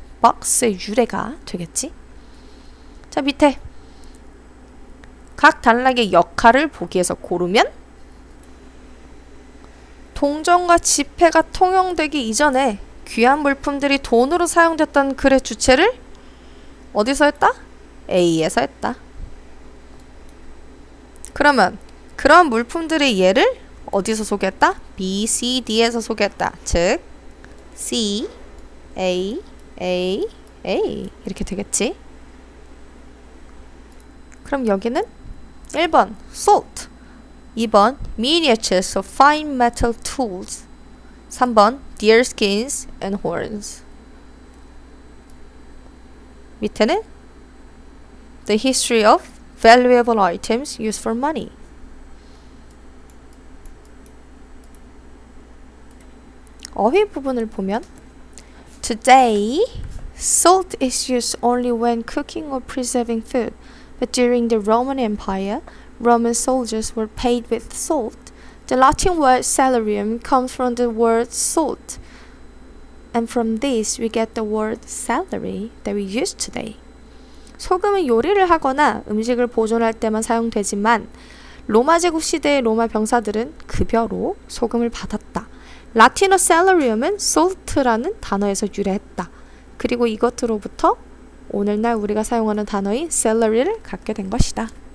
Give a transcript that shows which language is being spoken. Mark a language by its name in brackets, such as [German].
[Korean] 박스의 유래가 되겠지? 자, 밑에 각 단락의 역할을 보기에서 고르면 동전과 지폐가 통용되기 이전에 귀한 물품들이 돈으로 사용됐던 글의 주체를 어디서 했다? A에서 했다. 그러면 그런 물품들의 예를 어디서 소개했다? B, C, D에서 소개했다. 즉 C, A, A, A 이렇게 되겠지? 그럼 여기는 [English] 1번 salt, 2번 miniatures of fine metal tools, 3번 deer skins and horns. [Korean] 밑에는 [English] the history of valuable items used for money. [Korean] 어휘 부분을 보면 [English] Today, salt is used only when cooking or preserving food. But during the Roman Empire, Roman soldiers were paid with salt. The Latin word salarium comes from the word salt. And from this we get the word salary that we use today. [Korean] 소금은 요리를 하거나 음식을 보존할 때만 사용되지만 로마 제국 시대의 로마 병사들은 급여로 소금을 받았다. 라틴어 salarium은 salt라는 단어에서 유래했다. 그리고 이것으로부터 오늘날 우리가 사용하는 단어인 salary를 갖게 된 것이다.